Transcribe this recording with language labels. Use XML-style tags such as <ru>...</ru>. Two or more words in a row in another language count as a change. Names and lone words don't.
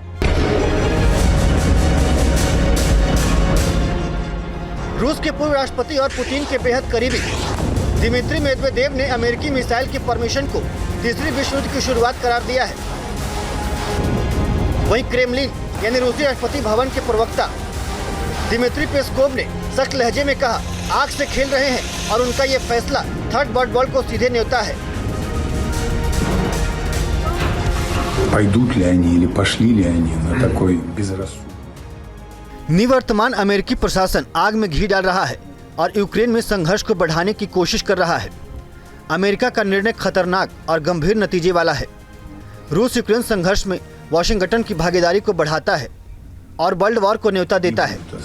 <hi>रूस के पूर्व राष्ट्रपति और पुतिन के बेहद करीबी दिमित्री मेदवेदेव ने अमेरिकी मिसाइल की परमिशन को तीसरी विश्व युद्ध की शुरुआत करार दिया है। वहीं क्रेमलिन यानी रूसी राष्ट्रपति भवन के प्रवक्ता दिमित्री पेस्कोव ने सख्त लहजे में कहा, आग से खेल रहे हैं और उनका ये फैसला</hi> <en>third world war</en> <hi>को सीधे न्योता है।</hi> <ru>Пойдут ли они или пошли ли они на такой безрассудный?</ru> <hi>निवर्तमान अमेरिकी प्रशासन आग में घी डाल रहा है और यूक्रेन में संघर्ष को बढ़ाने की कोशिश कर रहा है। अमेरिका का निर्णय खतरनाक और गंभीर नतीजे वाला है। रूस यूक्रेन संघर्ष में वाशिंगटन की भागीदारी को बढ़ाता है और</hi> <en>world war</en> <hi>को न्योता देता है।</hi>